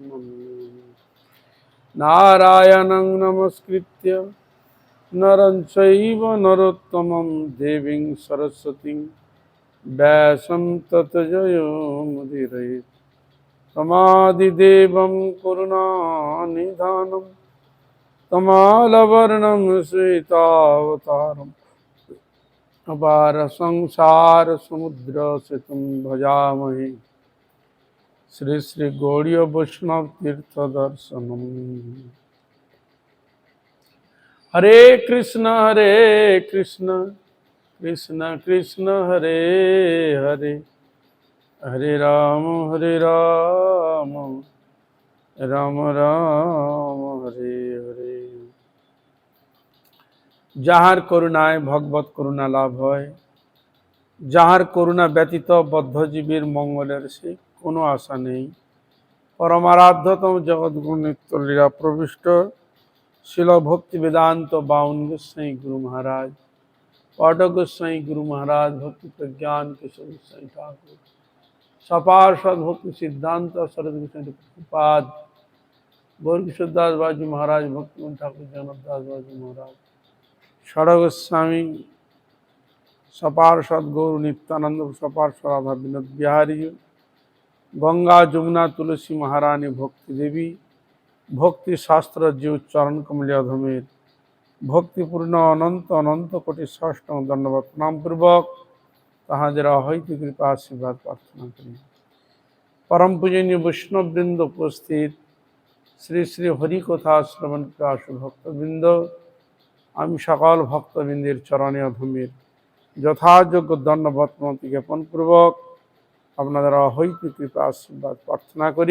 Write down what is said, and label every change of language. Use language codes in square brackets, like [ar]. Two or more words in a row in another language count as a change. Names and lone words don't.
[sa] नारायणं नमस्कृत्य नरं चैव नरोत्तमं देवीं सरस्वतीं व्यासं ततो जयमुदीरयेत् तमादिदेवं करुणानिधानं तमालवर्णं श्वेतावतारम् अपार संसार समुद्र से तुम भजामहे श्री श्री गौड़ीय वैष्णव तीर्थ दर्शनम। हरे कृष्ण कृष्ण कृष्ण हरे हरे हरे राम राम राम हरे हरे। [bn] যাহার করুণায় ভগবত করুণা লাভ হয়, যাহার করুণা ব্যতীত বদ্ধজীবীর মঙ্গলের সে কোনো আশা নেই। পরমারাধ্যতম জগৎগুরু নিত্যলীলা প্রবিষ্ট শিল ভক্তি বেদান্ত বাউন গোস্বাই গুরু মহারাজ, পাঠক গোস্বাই গুরু মহারাজ, ভক্তি প্রজ্ঞান কিশোর গোস্বাই ঠাকুর, সপার্ষদ ভক্তি সিদ্ধান্ত শরৎ গোস্বাই প্রভুপাদ, গৌর কিশোর দাস বাজি মহারাজ, ভক্তিমোহন ঠাকুর, জগন্নাথ দাস বাজি মহারাজ, ষড় গোস্বামী, सपार्षद गौर नित्यानंद, সপার্ষদ রাধা বিনোদ বিহারী, গঙ্গা যমুনা তুলসী মহারাণী ভক্তি দেবী, ভক্তি শাস্ত্র জীব চরণ কমলিয়াধমের ভক্তিপূর্ণ অনন্ত অনন্ত কোটি ষষ্টম দণ্ডবত প্রণাম পূর্বক তাহাদের অহৈত কৃপা আশীর্বাদ প্রার্থনা করি। পরম পূজনীয় বৈষ্ণব বৃন্দ উপস্থিত শ্রী শ্রী হরিকথা শ্রবণ প্রিয় ভক্তবৃন্দ, আমি সকল ভক্তবৃন্দের চরণে অধমের যথাযোগ্য দণ্ডবত প্রণতি জ্ঞাপন পূর্বক আপনাদের অহৈত কৃপা আশীর্বাদ প্রার্থনা করি।